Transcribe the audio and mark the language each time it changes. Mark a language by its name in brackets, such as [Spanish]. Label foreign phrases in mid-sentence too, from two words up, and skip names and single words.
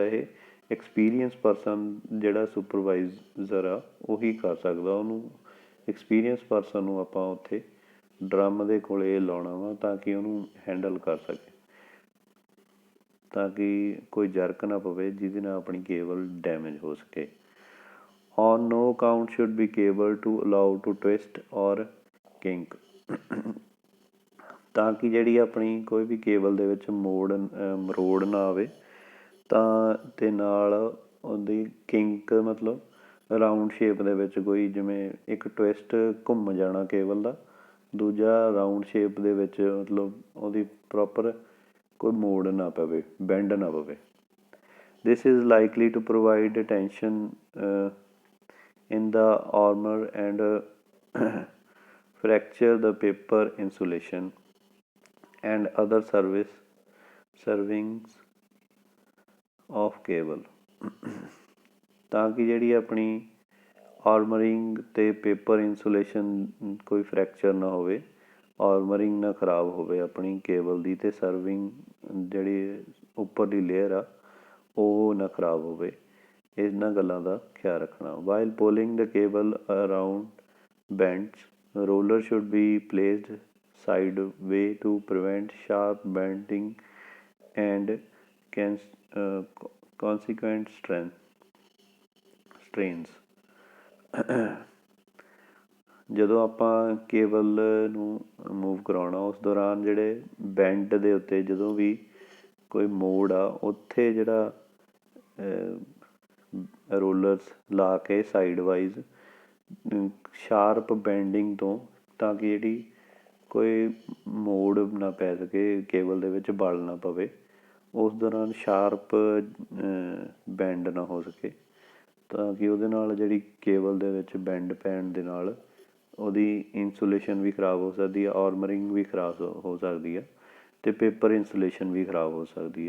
[Punjabi] ਇਹ [English] experience person [Punjabi] ਜਿਹੜਾ ਸੁਪਰਵਾਈਜ਼ਰ ਆ ਉਹੀ ਕਰ ਸਕਦਾ। ਉਹਨੂੰ [English] experience person [Punjabi] ਨੂੰ ਆਪਾਂ ਉੱਥੇ ਡਰਮ ਦੇ ਕੋਲ ਲਾਉਣਾ ਵਾ ਤਾਂ ਕਿ ਉਹਨੂੰ ਹੈਂਡਲ ਕਰ ਸਕੇ, ਤਾਂ ਕਿ ਕੋਈ ਜਰਕ ਨਾ ਪਵੇ ਜਿਹਦੇ ਨਾਲ ਆਪਣੀ ਕੇਬਲ ਡੈਮੇਜ ਹੋ ਸਕੇ। [English] On no count should be cable to allow to twist or kink, [Punjabi] ਤਾਂ ਕਿ ਜਿਹੜੀ ਆਪਣੀ ਕੋਈ ਵੀ ਕੇਬਲ ਦੇ ਵਿੱਚ ਮਰੋੜ ਨਾ ਆਵੇ, ਤਾਂ ਅਤੇ ਨਾਲ ਉਹਦੀ ਕਿੰਕ ਮਤਲਬ [English] round shape [Punjabi] ਦੇ ਵਿੱਚ ਕੋਈ, ਜਿਵੇਂ ਇੱਕ ਟਵਿਸਟ ਘੁੰਮ ਜਾਣਾ ਕੇਬਲ ਦਾ, ਦੂਜਾ [English] round shape [Punjabi] ਦੇ ਵਿੱਚ ਮਤਲਬ ਉਹਦੀ ਪ੍ਰੋਪਰ ਕੋਈ ਮੋੜ ਨਾ ਪਵੇ, ਬੈਂਡ ਨਾ ਪਵੇ। [English] This is likely to provide tension in the armor and fracture the paper insulation and other servings of cable, [Punjabi] ਤਾਂ ਕਿ ਜਿਹੜੀ ਆਪਣੀ ਆਰਮਰਿੰਗ ਅਤੇ [English] paper insulation [Punjabi] ਕੋਈ ਫਰੈਕਚਰ ਨਾ ਹੋਵੇ, ਆਰਮਰਿੰਗ ਨਾ ਖਰਾਬ ਹੋਵੇ ਆਪਣੀ ਕੇਬਲ ਦੀ, ਅਤੇ ਸਰਵਿੰਗ ਜਿਹੜੀ ਉੱਪਰਲੀ ਲੇਅਰ ਆ ਉਹ ਨਾ ਖਰਾਬ ਹੋਵੇ। ਇਹਨਾਂ ਗੱਲਾਂ ਦਾ ਖਿਆਲ ਰੱਖਣਾ। [English] While pulling the cable around bends, roller should be placed sideway to prevent sharp bending and consequent strains। [Punjabi] ਜਦੋਂ ਆਪਾਂ ਕੇਬਲ ਨੂੰ ਮੂਵ ਕਰਾਉਣਾ ਉਸ ਦੌਰਾਨ ਜਿਹੜੇ ਬੈਂਡ ਦੇ ਉੱਤੇ ਜਦੋਂ ਵੀ ਕੋਈ ਮੋੜ ਆ, ਉੱਥੇ ਜਿਹੜਾ ਰੋਲਰਸ ਲਾ ਕੇ [English] side wise sharp bending [Punjabi] ਤੋਂ, ਤਾਂ ਕਿ ਜਿਹੜੀ ਕੋਈ ਮੋੜ ਨਾ ਪੈ ਸਕੇ, ਕੇਬਲ ਦੇ ਵਿੱਚ ਵਲ ਨਾ ਪਵੇ, ਉਸ ਦੌਰਾਨ [English] sharp bend [Punjabi] ਨਾ ਹੋ ਸਕੇ, ਤਾਂ ਕਿ ਉਹਦੇ ਨਾਲ ਜਿਹੜੀ ਕੇਬਲ ਦੇ ਵਿੱਚ ਬੈਂਡ ਪੈਣ ਦੇ ਨਾਲ ਉਹਦੀ ਇੰਸੂਲੇਸ਼ਨ ਵੀ ਖਰਾਬ ਹੋ ਸਕਦੀ ਹੈ, ਆਰਮਰਿੰਗ ਵੀ ਖਰਾਬ ਹੋ ਸਕਦੀ ਹੈ, ਅਤੇ [English] paper insulation [Punjabi] ਵੀ ਖਰਾਬ ਹੋ ਸਕਦੀ ਹੈ।